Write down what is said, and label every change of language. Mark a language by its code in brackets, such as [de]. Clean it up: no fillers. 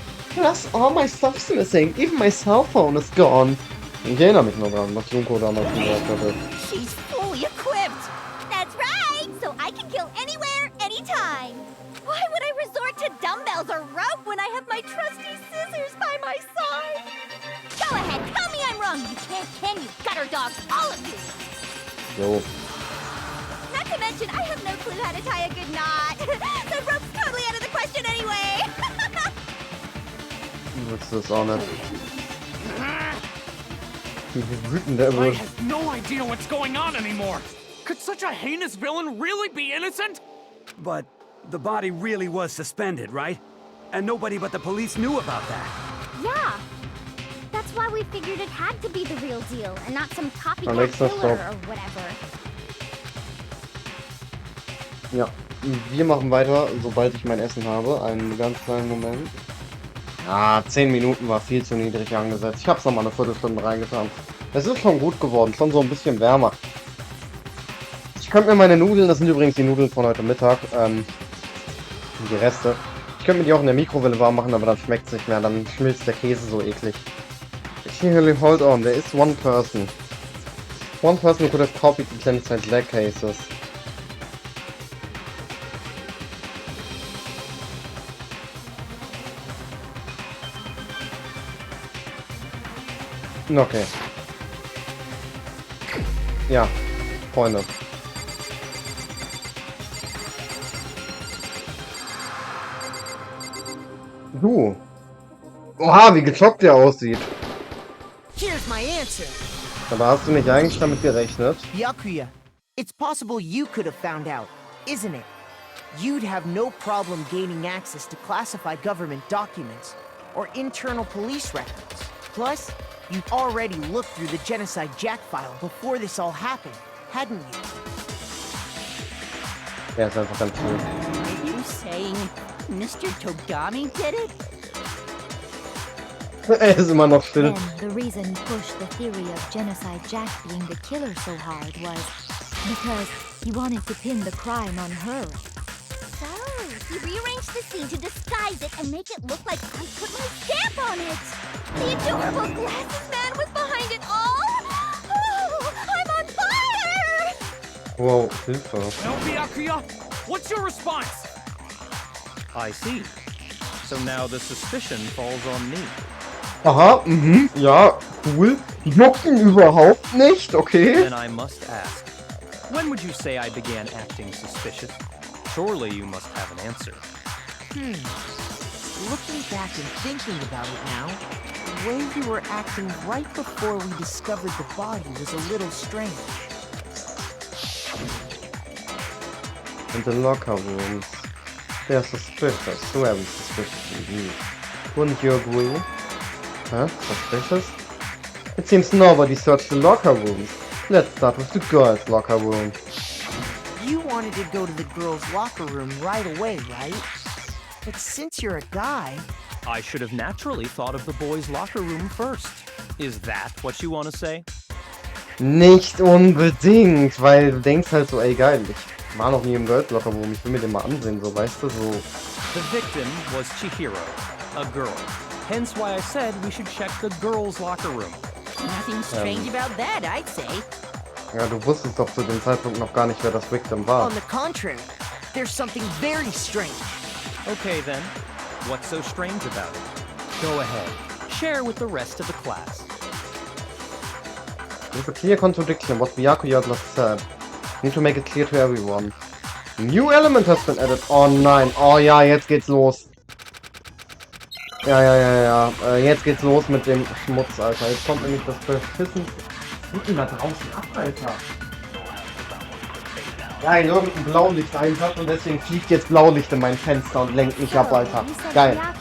[en] Plus, all my stuff's missing. Even my cell phone is gone. [de] Ich erinnere mich noch dran, was Junko damals gesagt hatte. [en] She's fully equipped. That's right. So I can kill anywhere, anytime. Why would I resort to dumbbells or rope when I have my trusty scissors by my side? Go ahead, tell me I'm wrong. You can't, can you, gutter dogs, all of you. [de] Jo. [en] Not to mention, I have no clue how to tie a good knot. The rope's totally out of the question anyway. [de] Willst du das auch nicht? Wie wütend der [en] I [de] wird. [en] have no idea what's going on anymore. Could such a heinous villain really be innocent? But the body really was suspended, right? And nobody but the police knew about that. Yeah. That's why we figured it had to be the real deal and not some copycat Alexa, killer stop. or whatever. [de] Ja, wir machen weiter, sobald ich mein Essen habe. Einen ganz kleinen Moment. Ah, 10 Minuten war viel zu niedrig angesetzt. Ich hab's nochmal eine Viertelstunde reingetan. Es ist schon gut geworden, schon so ein bisschen wärmer. Ich könnte mir meine Nudeln, das sind übrigens die Nudeln von heute Mittag, die Reste. Ich könnte mir die auch in der Mikrowelle warm machen, aber dann schmeckt's nicht mehr, dann schmilzt der Käse so eklig. [en] Really, hold on, there is one person. One person who could have copied the genocide Jack cases. Okay. [de] Ja, Freunde. Du. Oha, wie gezockt der aussieht. [en] Here's my answer. [de] Aber hast du nicht eigentlich damit gerechnet? [en] Yakuya. It's possible you could have found out, isn't it? You'd have no problem gaining access to classified government documents or internal police records. Plus, you'd already looked through the Genocide Jack file before this all happened, hadn't you? [de] Ja, ist einfach ganz cool. [en] Are you saying Mr. Togami did it? [de] Er ist immer noch still. [en] Then the reason pushed the theory of Genocide Jack being the killer so hard was because he wanted to pin the crime on her. So, he rearranged the scene to disguise it and make it look like I put my stamp on it. The adorable glasses man was behind it all. Oh, I'm on fire! [de] Wow, Hilfe. [en] Byakuya, what's your response? I see. So now the suspicion falls on me. [de] Aha, ja, cool. Juckt ihn überhaupt nicht, okay. [en] Then I must ask, when would you say I began acting suspicious? Surely you must have an answer. Looking back and thinking about it now, the way you were acting right before we discovered the body was a little strange. In the locker rooms. They're suspicious, very suspicious indeed. Wouldn't you agree? Huh? Suspicious? It seems nobody searched the locker rooms. Let's start with the girls' locker room. You wanted to go to the girls' locker room right away, right? But since you're a guy... I should have naturally thought of the boys' locker room first. Is that what you want to say? [de] Nicht unbedingt, weil du denkst halt so, ey geil, ich war noch nie im Girls' Locker Room, ich will mir den mal ansehen, so, weißt du, so. [en] The victim was Chihiro, a girl. Hence why I said we should check the girls' locker room. Nothing strange about that, I'd say. [de] Ja, du wusstest doch zu dem Zeitpunkt noch gar nicht, wer das Victim war. [en] On the contrary, there's something very strange. Okay then, what's so strange about it? Go ahead, share with the rest of the class. There's a clear contradiction what Byakuya just said. Need to make it clear to everyone. New element has been added. [de] Oh nein, oh ja, jetzt geht's los. Ja. Jetzt geht's los mit dem Schmutz, Alter. Jetzt kommt nämlich das Beschissen. Was geht denn da draußen ab, Alter? Ja, irgendein Blaulicht einsatz und deswegen fliegt jetzt Blaulicht in mein Fenster und lenkt mich ab, Alter. Geil.